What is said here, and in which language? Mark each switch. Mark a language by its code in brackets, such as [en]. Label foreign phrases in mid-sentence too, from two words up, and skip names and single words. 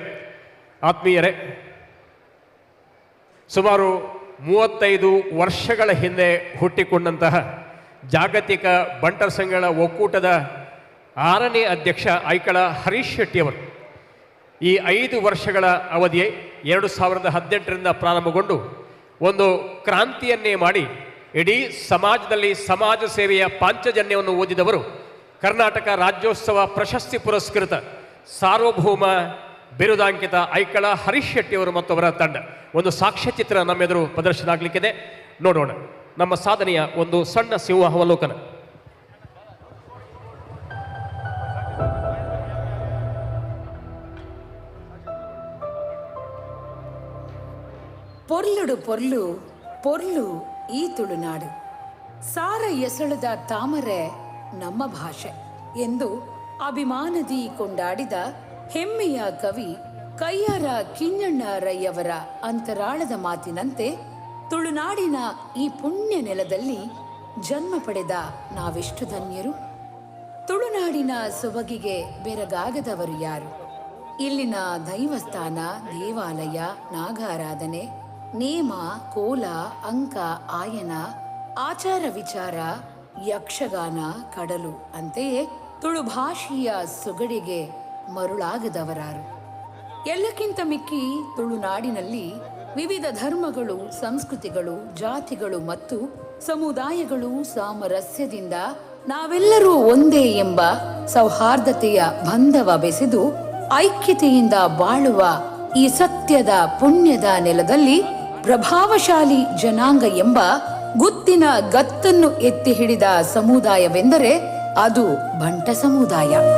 [kn] ಆತ್ಮೀಯರೇ, ಸುಮಾರು 35 ವರ್ಷಗಳ ಹಿಂದೆ ಹುಟ್ಟಿಕೊಂಡಂತಹ ಜಾಗತಿಕ ಬಂಟರ ಸಂಘಗಳ ಒಕ್ಕೂಟದ 6ನೇ ಅಧ್ಯಕ್ಷ ಐಕಳ ಹರೀಶ್ ಶೆಟ್ಟಿಯವರು ಈ 5 ವರ್ಷಗಳ ಅವಧಿಯೇ 2018ರಿಂದ ಪ್ರಾರಂಭಗೊಂಡು ಒಂದು ಕ್ರಾಂತಿಯನ್ನೇ ಮಾಡಿ ಇಡೀ ಸಮಾಜದಲ್ಲಿ ಸಮಾಜ ಸೇವೆಯ ಪಾಂಚಜನ್ಯವನ್ನು ಓದಿದವರು. ಕರ್ನಾಟಕ ರಾಜ್ಯೋತ್ಸವ ಪ್ರಶಸ್ತಿ ಪುರಸ್ಕೃತ ಸಾರ್ವಭೌಮ ಬಿರುದಾಂಕಿತ ಐಕಳ ಹರೀಶ್ ಶೆಟ್ಟಿಯವರು ಮತ್ತು ಅವರ ತಂಡ ಒಂದು ಸಾಕ್ಷ್ಯಚಿತ್ರ ನಮ್ಮೆದುರು ಪ್ರದರ್ಶನ ಆಗಲಿಕ್ಕಿದೆ. ನೋಡೋಣ ನಮ್ಮ ಸಾಧನೆಯ ಒಂದು ಸಣ್ಣ ಸಿಂಹಾವಲೋಕನ. [tcy] ಪೊರ್ಲುಡು ಪೊರ್ಲು ಪೊರ್ಲು ಈ ತುಳುನಾಡು, ಸಾರ ಎಸಳದ [kn] ತಾಮರೆ ನಮ್ಮ ಭಾಷೆ ಎಂದು ಅಭಿಮಾನದಿ ಕೊಂಡಾಡಿದ ಹೆಮ್ಮೆಯ ಕವಿ ಕಯ್ಯಾರ ಕಿಞ್ಞಣ್ಣ ರೈಯವರ ಅಂತರಾಳದ ಮಾತಿನಂತೆ ತುಳುನಾಡಿನ ಈ ಪುಣ್ಯ ನೆಲದಲ್ಲಿ ಜನ್ಮ ಪಡೆದ ನಾವೆಷ್ಟು ಧನ್ಯರು. ತುಳುನಾಡಿನ ಸೊಬಗಿಗೆ ಬೆರಗಾಗದವರು ಯಾರು? ಇಲ್ಲಿನ ದೈವಸ್ಥಾನ, ದೇವಾಲಯ, ನಾಗಾರಾಧನೆ, ನೇಮ, ಕೋಲ, ಅಂಕ, ಆಯನ, ಆಚಾರ ವಿಚಾರ, ಯಕ್ಷಗಾನ, ಕಡಲು ಅಂತೆಯೇ ತುಳು ಭಾಷೆಯ ಸೊಗಡಿಗೆ ಮರುಳಾಗದವರಾರು? ಎಲ್ಲಕ್ಕಿಂತ ಮಿಕ್ಕಿ ತುಳುನಾಡಿನಲ್ಲಿ ವಿವಿಧ ಧರ್ಮಗಳು, ಸಂಸ್ಕೃತಿಗಳು, ಜಾತಿಗಳು ಮತ್ತು ಸಮುದಾಯಗಳು ಸಾಮರಸ್ಯದಿಂದ ನಾವೆಲ್ಲರೂ ಒಂದೇ ಎಂಬ ಸೌಹಾರ್ದತೆಯ ಬಂಧವ ಬೆಸೆದು ಐಕ್ಯತೆಯಿಂದ ಬಾಳುವ ಈ ಸತ್ಯದ ಪುಣ್ಯದ ನೆಲದಲ್ಲಿ ಪ್ರಭಾವಶಾಲಿ ಜನಾಂಗ ಎಂಬ ಗುತ್ತಿನ ಗತ್ತನ್ನು ಎತ್ತಿ ಹಿಡಿದ ಸಮುದಾಯವೆಂದರೆ ಅದು ಬಂಟ ಸಮುದಾಯ.